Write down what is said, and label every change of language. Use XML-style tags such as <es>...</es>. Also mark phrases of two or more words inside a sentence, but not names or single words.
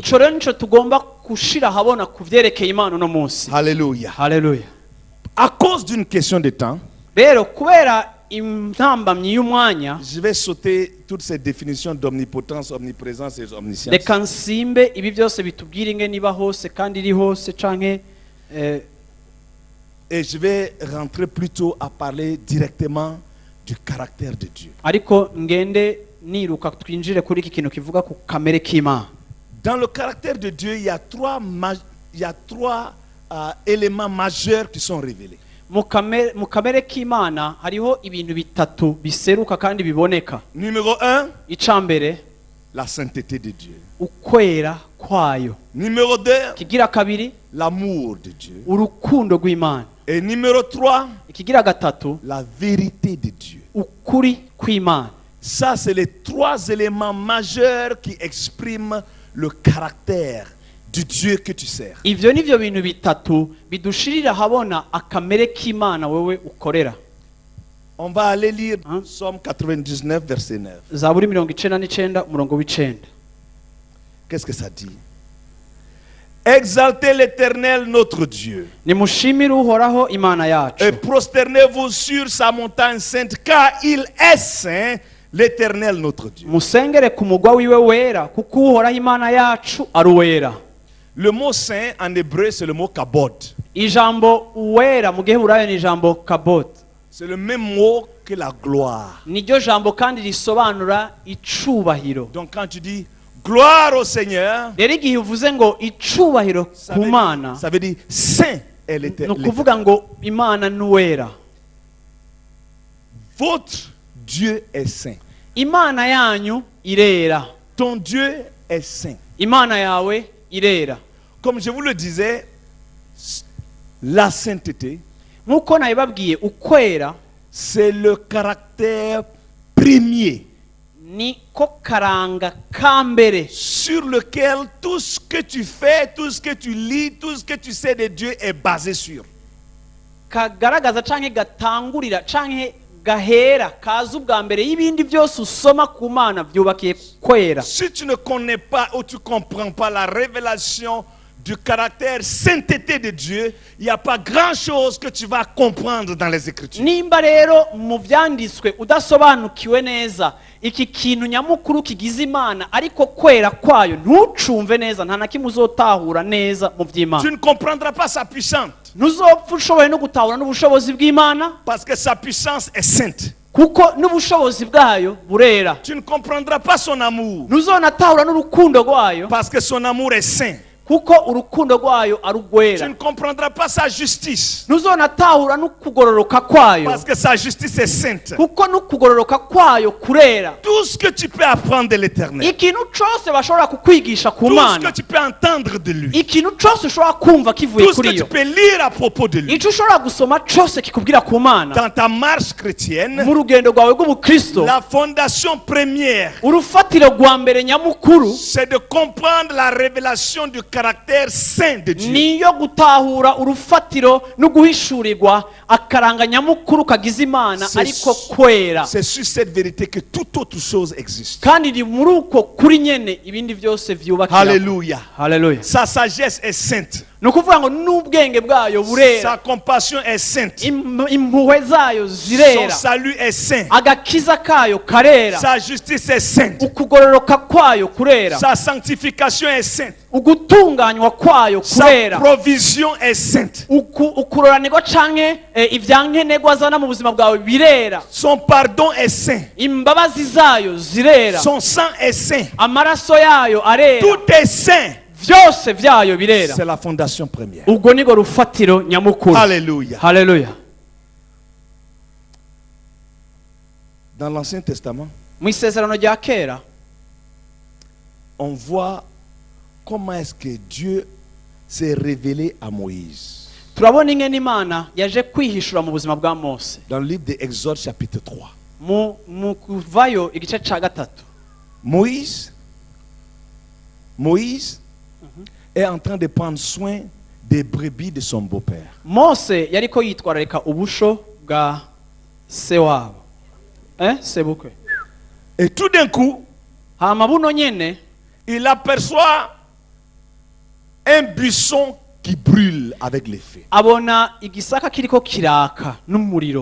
<rn>ico rero nico tugomba gushira habona ku vyerekeye Imana uno munsi.</rn> <fr>Alléluia.</fr> <rn>Haleluya.</rn> <fr>À cause d'une question de temps,</fr> <rn>rero kubera intambamyi y'umwanya,</rn> <fr>je vais sauter toutes ces définitions d'omnipotence, omniprésence et omniscience.</fr> <rn>reka nsimbe ibi byose bitubwira ingene iba hose kandi iri hose canke</rn> <fr>Et je vais rentrer plutôt à parler directement du caractère de Dieu.</fr> <rn>ariko ngende niruka twinjire kuri iki kintu kivuga ku kamere k'Imana.</rn> <fr>Dans le caractère de Dieu, il y a trois éléments majeurs qui sont révélés.</fr> <rn>mu kamere k'Imana hariho ibintu bitatu biseruka kandi biboneka.</rn> <fr>Numéro 1,</fr> <rn>icambere</rn> <fr>la sainteté de Dieu.</fr> <rn>ukwera kwayo.</rn> <fr>Numéro 2,</fr> <rn>ikigira kabiri</rn> <fr>l'amour de Dieu.</fr> <rn>urukundo rw'Imana.</rn> <fr>Et numéro 3,</fr> <rn>ikigira gatatu</rn> <fr>la vérité de Dieu.</fr> <rn>ukuri kw'Imana.</rn> <fr>Ça, c'est les trois éléments majeurs qui expriment le caractère du Dieu que tu sers.</fr> <rn>ivyo nivyo bintu bitatu bidushirira habona akamere k'Imana wewe ukorera.</rn> <fr>On va aller lire Psaume 99, verset 9.</fr> <rn>Zaburi 99 umurongo w'9.</rn> <fr>Qu'est-ce que ça dit? Exaltez l'Éternel notre Dieu</fr> <rn>nimushimire uhoraho Imana yacu,</rn> <fr>et prosternez-vous sur sa montagne sainte, car il est saint. l'Éternel notre Dieu.</fr> <rn>musengere ku mugwa wiwe wera kuko uhoraho imana yacu ari uwera.</rn> <fr>Le mot saint en hébreu, c'est le mot kabod.</fr> <rn>Ijambo uwera mu giheburayo ni ijambo kabod.</rn> <fr>C'est le même mot que la gloire.</fr> <rn>Niryo jambo kandi risobanura icubahiro.</rn> <fr>Donc quand tu dis gloire au Seigneur,</fr> <rn>rero igihe uvuze ngo icubahiro ku mana,</rn> <fr>ça veut dire saint est</fr> <rn>ni</rn> <fr>l'Éternel.</fr> <rn>ukuvuga ngo imana ni uwera.</rn> <fr>Votre Dieu est saint.</fr> <rn>Imana yanyu irera.</rn> <fr>Ton Dieu est saint.</fr> <rn>Imana yawe irera.</rn> <fr>Comme je vous le disais, la sainteté,</fr> <rn>nk'uko nabibabwiye, ukwera</rn> <fr>c'est le caractère premier</fr> <rn>niko karanga ka mbere</rn> <fr>sur lequel tout ce que tu fais, tout ce que tu lis, tout ce que tu sais de Dieu est basé sur.</fr> <rn>kagaragaza canke gatangurira canke gahera kaza ubwa mbere y'ibindi byose usoma ku mana byubakiye kwera.</rn> <fr>Si tu ne connais pas ou tu ne comprends pas la révélation du caractère sainteté de Dieu, il n'y a pas grand-chose que tu vas comprendre dans les Écritures.</fr> <rn>Nimba rero mu byanditswe udasobanukiwe neza iki kintu nyamukuru kigize imana ariko kwera kwayo ntucumve neza, nta na kimwe uzotahura neza mu by'imana.</rn> <fr>Tu ne comprendras pas sa puissance.</fr> <rn>Ntuzopfa ushoboye no gutahura n'ubushobozi bw'imana</rn> <fr>Parce que sa puissance est sainte.</fr> <rn>kuko n'ubushobozi bwayo burera.</rn> <fr>Tu ne comprendras pas son amour.</fr> <rn>Ntuzonatahura n'urukundo rwayo</rn> <fr>Parce que son amour est saint.</fr> <rn>kuko urukundo rwayo ari</rn> <fr>Tu</fr> <rn>urwera.</rn> <fr>ne comprendras pas sa justice.</fr> <rn>Ntuzonatahura n'ukugororoka kwayo</rn> <fr>Parce que sa justice est sainte.</fr> <rn>kuko n'ukugororoka kwayo kurera.</rn> <fr>Tout ce que tu peux apprendre de l'Éternel,</fr> <rn>Ikintu cyose bashobora kukwigisha ku</rn> <fr>tout ce</fr> <rn>mana,</rn> <fr>que tu peux entendre de lui,</fr> <rn>ikintu cyose ushobora kumva kivuye</rn> <fr>tout ce</fr> <rn>kuri</rn> <fr>que tu</fr> <rn>yo,</rn> <fr>peux lire à propos de lui,</fr> <rn>icyo ushobora gusoma cyose kikubwira ku mana</rn> <fr>dans ta marche chrétienne,</fr> <rn>mu rugendo rwawe rw'ubukristo,</rn> <fr>la fondation première,</fr> <rn>urufatiro rwa mbere nyamukuru</rn> <fr>c'est de comprendre la révélation du caractère saint de Dieu.</fr> <rn>niyo gutahura urufatiro no guhishurirwa akaranga nyamukuru kagize imana ariko kwera.</rn> <fr>C'est sur cette vérité que toute autre chose existe.</fr> <rn>kandi ni muri uko kuri nyene ibindi byose vyubakira.</rn> <fr>Alléluia.</fr> <rn>Haleluya.</rn> <fr>Sa sagesse est sainte.</fr> <rn>ni ukuvuga ngo n'ubwenge bwayo burera,</rn> <fr>Sa compassion est sainte.</fr> <rn>impuhwe zayo</rn> <fr>Son</fr> <rn>zirera,</rn> <fr>salut est saint.</fr> <rn>agakiza kayo karera,</rn> <fr>Sa justice est sainte.</fr> <rn>ukugororoka kwayo kurera,</rn> <fr>Sa sanctification est sainte.</fr> <rn>ugutunganywa kwayo</rn> <fr>Sa</fr> <rn>kurera,</rn> <fr>provision est sainte.</fr> <rn>ukuroranirwa canke ivyankenerwa azana mu buzima bwawe birera,</rn> <fr>Son pardon est saint.</fr> <rn>imbabazi zayo zirera,</rn> <fr>Son sang est saint.</fr> <rn>amaraso yayo arera,</rn> <fr>Tout est saint.</fr> <rn>vyose vyayo birera.</rn> <fr>C'est la fondation première.</fr> <rn>ubwo nigo rufatiro nyamukuru.</rn> <fr>Alléluia.</fr> <rn>Haleluya.</rn> <fr>Dans l'Ancien Testament,</fr> <rn>mu isezerano rya kera</rn> <fr>on voit comment est-ce que Dieu s'est révélé à Moïse.</fr> <rn>turabona ingene imana yaje kwihishura mu buzima bwa Mose</rn> <fr>Dans le livre de Exode chapitre 3.</fr> <rn>mu kuvayo igice ca gatatu.</rn> <fr>Moïse est en train de prendre soin des brebis de son beau-père.</fr> <rn>Mose yariko yitwararika ubusho bwa se wabo, sebukwe.</rn> <fr>Et tout d'un coup,</fr> <rn>hama buno nyene</rn> <fr>il aperçoit un buisson qui brûle avec les feux.</fr> <rn>abona igisaka kiriko kiraka n'umuriro.</rn>